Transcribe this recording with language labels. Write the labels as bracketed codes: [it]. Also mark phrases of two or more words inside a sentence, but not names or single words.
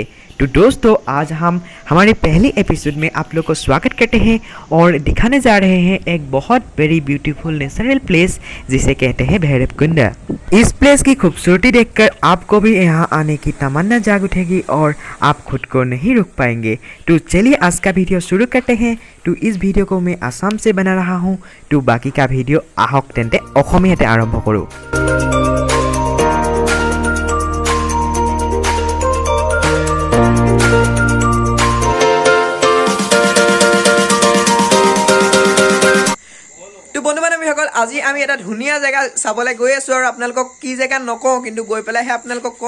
[hi] तो दोस्तों आज हम हमारे पहले एपिसोड में आप लोग को स्वागत करते हैं और दिखाने जा रहे हैं एक बहुत [en] very beautiful natural place [hi] जिसे कहते हैं भैरवकुंड। इस प्लेस की खूबसूरती देखकर आपको भी यहाँ आने की तमन्ना जाग उठेगी और आप खुद को नहीं रोक पाएंगे। तो चलिए आज का वीडियो शुरू करते हैं। तो इस वीडियो को मैं असम से बना रहा हूँ। तो बाकी का वीडियो [as] আহক তেন্তে অসমীয়াতে আৰম্ভ কৰোঁ। তো বন্ধু বান্ধৱীসকল আজি আমি এটা ধুনীয়া জেগা চাবলৈ গৈ আছোঁ আৰু আপোনালোকক কি জেগা নকওঁ কিন্তু গৈ পেলাইহে আপোনালোকক ক'ম।